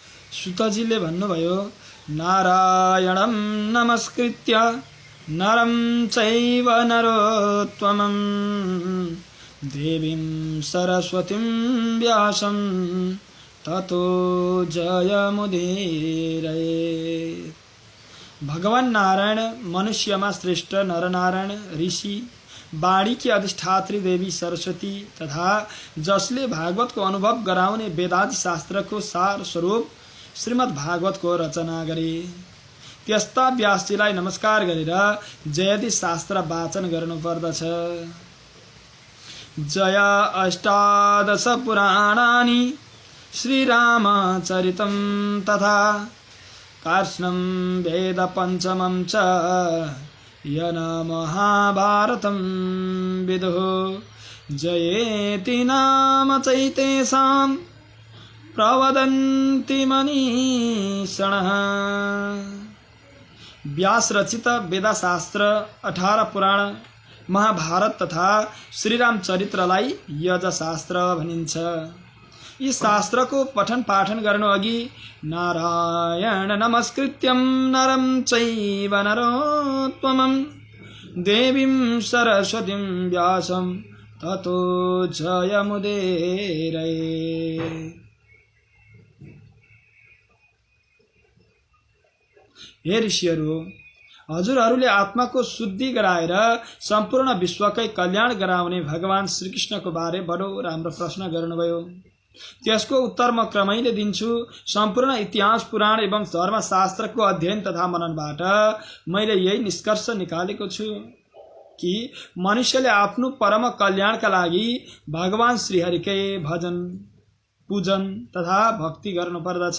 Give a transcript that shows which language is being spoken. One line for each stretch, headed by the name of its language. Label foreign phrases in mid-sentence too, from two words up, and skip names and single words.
Nepali: सुतजीले भन्नुभयो
Sanskrit: नारायणं नमस्कृत्य नरं चैव नरोत्तमं देवीं सरस्वतीं व्यासं ततो जयमुदीरये।
Nepali: भगवान नारायण मनुष्यमा श्रेष्ठ नरनारायण ऋषि, वाणी की अधिष्ठात्री देवी सरस्वती तथा जसले भागवतको अनुभव गराउने वेदादि शास्त्रको सार स्वरूप श्रीमद् भागवतको रचना गरे त्यस्ता व्यासजीलाई नमस्कार गरेर जयति शास्त्र वाचन गर्नुपर्दछ।
Sanskrit: जय अष्टादश पुराणानि श्रीरामचरितं तथा कार्ष्णं वेद पंचमं च यन महाभारतं विदुः जयेति नाम चैतेषां प्रवदन्ति मनीषिणः।
Nepali: व्यास रचित वेदशास्त्र 18 पुराण महाभारत तथा श्रीराम चरित्रलाई यजशास्त्र भनिन्छ। यी शास्त्रको पठन पाठन गर्नु अघि
Sanskrit: नारायण नमस्कृत्यं नरं चैव नरोत्तमं देवीं सरस्वतीं व्यासं ततो जयमुदीरये।
Nepali: हे ऋषिहरू, हजुरहरूले आत्माको शुद्धि गराएर सम्पूर्ण विश्वकै कल्याण गराउने भगवान श्रीकृष्णको बारे बडो राम्रो प्रश्न गर्नुभयो। त्यसको उत्तर म क्रमैले दिन्छु। सम्पूर्ण इतिहास पुराण एवं धर्मशास्त्रको अध्ययन तथा मननबाट मैले यही निष्कर्ष निकालेको छु कि मनुष्यले आफ्नो परम कल्याणका लागि भगवान श्रीहरिकै भजन पूजन तथा भक्ति गर्नुपर्दछ।